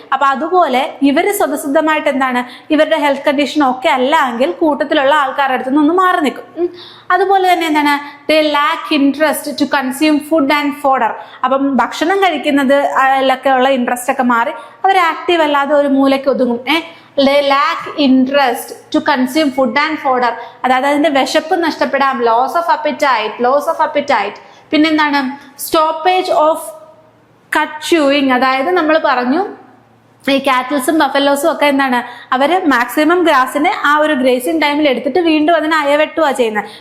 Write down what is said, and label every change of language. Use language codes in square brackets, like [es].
[ml] അപ്പൊ അതുപോലെ ഇവര് സ്വതസിദ്ധമായിട്ട് എന്താണ് ഇവരുടെ ഹെൽത്ത് കണ്ടീഷൻ ഒക്കെ അല്ല എങ്കിൽ കൂട്ടത്തിലുള്ള ആൾക്കാരുടെ അടുത്ത് നിന്ന് മാറി നിൽക്കും. അതുപോലെ തന്നെ എന്താണ് [en] They lack interest to consume food and fodder. [ml] അപ്പം ഭക്ഷണം കഴിക്കുന്നതിലൊക്കെ ഉള്ള ഇൻട്രസ്റ്റ് ഒക്കെ മാറി അവർ ആക്റ്റീവ് അല്ലാതെ ഒരു മൂലയ്ക്ക് ഒതുങ്ങും. [en] they lack interest to consume food and fodder. [ml] അതായത് അതിന്റെ വിശപ്പ് നഷ്ടപ്പെടാം, ലോസ് ഓഫ് അപ്പിറ്റൈറ്റ്. പിന്നെന്താണ് സ്റ്റോപ്പേജ് ഓഫ് കട്ട് ച്യൂയിങ്. അതായത് നമ്മൾ പറഞ്ഞു ഈ കാറ്റിൽസും ബഫലോസും ഒക്കെ എന്താണ് അവര് മാക്സിമം ഗ്രാസിനെ ആ ഒരു ഗ്രേസിങ് ടൈമിൽ എടുത്തിട്ട് വീണ്ടും അതിനെ അയവെട്ടുക ചെയ്യുന്നത്.